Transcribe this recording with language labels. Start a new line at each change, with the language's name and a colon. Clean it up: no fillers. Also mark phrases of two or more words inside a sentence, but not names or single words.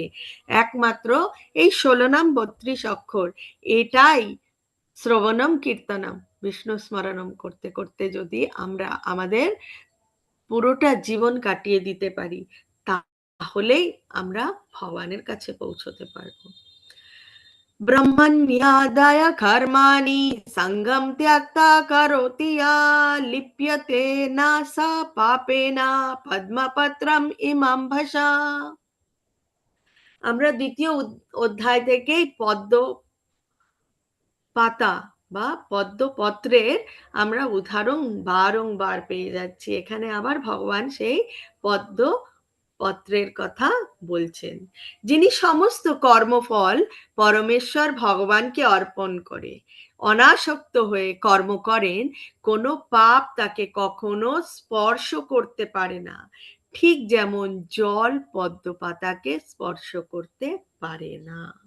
Bangla: একমাত্র এই ১৬ নাম ৩২ অক্ষর, এটাই
Sanskrit: শ্রবণম কীর্তনম বিষ্ণু স্মরণম
Bangla: করতে করতে যদি আমরা আমাদের পুরোটা জীবন কাটিয়ে দিতে পারি, তাহলেই আমরা ভগবানের কাছে পৌঁছতে পারবো।
Sanskrit: ब्रह्मण्यादाय कर्माणि संगम त्यक्ता करोति या लिप्यते न सा पापेन पद्मपत्रम इमं भसा।
Bangla: আমরা দ্বিতীয় অধ্যায় থেকেই পদ্ম পাতা বা পদ্মপত্রের আমরা উদাহরণ বারংবার পেয়ে যাচ্ছি। এখানে আবার ভগবান সেই পদ্ম পত্রের কথা বলছেন, যিনি সমস্ত কর্মফল পরমেশ্বর ভগবানকে অর্পণ করে অনাসক্ত হয়ে কর্ম করেন, কোনো পাপ তাকে কখনো স্পর্শ করতে পারে না, ঠিক যেমন জল পদ্ম পাতাকে স্পর্শ করতে পারে না।